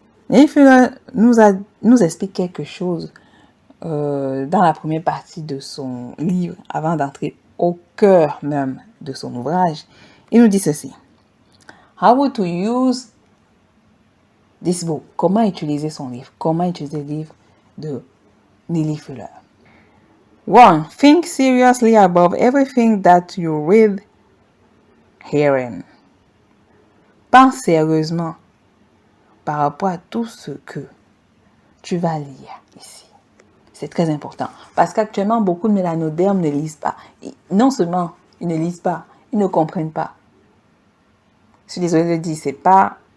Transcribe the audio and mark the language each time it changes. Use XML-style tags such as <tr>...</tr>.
<fr>Nelly Fuller nous explique quelque chose dans la première partie de son livre, avant d'entrer au cœur même de son ouvrage. Il nous dit ceci.</fr> <en>How to use this book.</en> <fr>Comment utiliser son livre. Comment utiliser le livre de Nelly Fuller. 1.</fr> <en>Think seriously about everything that you read herein.</en> <fr>Pense sérieusement par rapport à tout ce que tu vas lire ici. C'est très important. Parce qu'actuellement, beaucoup de mélanodermes ne lisent pas. Et non seulement ils ne lisent pas, ils ne comprennent pas. Je suis désolée de le dire, c'est pas</fr>